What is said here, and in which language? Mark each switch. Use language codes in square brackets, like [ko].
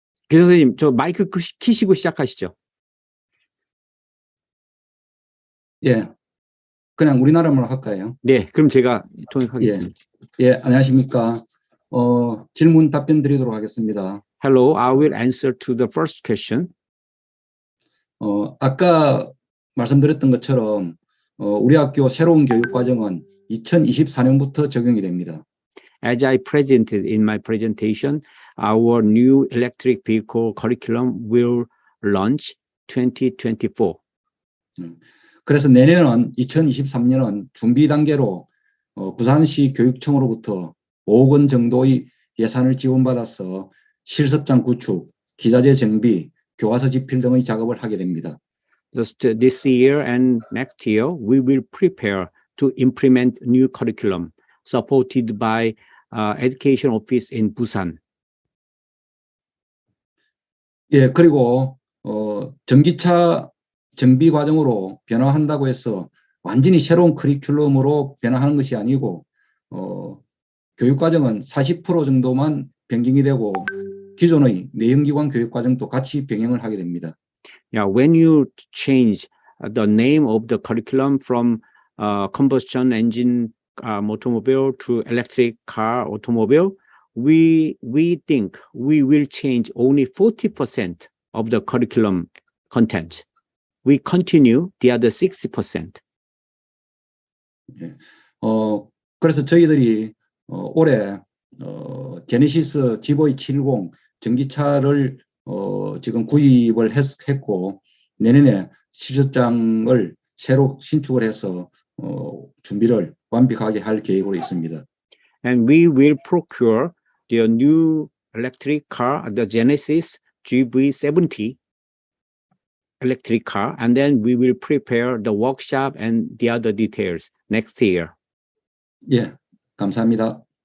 [ko] 교수님, 저 마이크 키시고 시작하시죠. 예. 그냥 우리나라말로 할까요? 네, 그럼 제가 통역하겠습니다. 예, 안녕하십니까. 질문 답변 드리도록 하겠습니다. [en] Hello, I will answer to the first question. [ko] 아까 말씀드렸던 것처럼 우리 학교 새로운 교육 과정은 2024년부터 적용이 됩니다. [en] As I presented in my presentation, our new electric vehicle curriculum will launch 2024. [ko] 그래서 내년은 2023년은 준비 단계로 부산시 교육청으로부터 5억 원 정도의 예산을 지원받아서 실습장 구축, 기자재 정비, 교과서 집필 등의 작업을 하게 됩니다. [en] This year and next year, we will prepare to implement new curriculum supported by Education Office in Busan. [ko] 예, 그리고 전기차 정비 과정으로 변화한다고 해서 완전히 새로운 커리큘럼으로 변화하는 것이 아니고 교육 과정은 40% 정도만 변경이 되고 기존의 내연기관 교육 과정도 같이 병행을 하게 됩니다. [en] Yeah, when you change the name of the curriculum from combustion engine automobile to electric car automobile, we think we will change only 40% of the curriculum content. We continue the other 60%. [ko] 예, 그래서 저희들이 올해 제네시스 GV70 전기차를 지금 구입을 했고 내년에 실습장을 새로 신축을 해서 준비를 완벽하게 할 계획으로 있습니다. [en] And we will procure the new electric car, the Genesis GV70 electric car, and then we will prepare the workshop and the other details next year. [ko] 예, 감사합니다.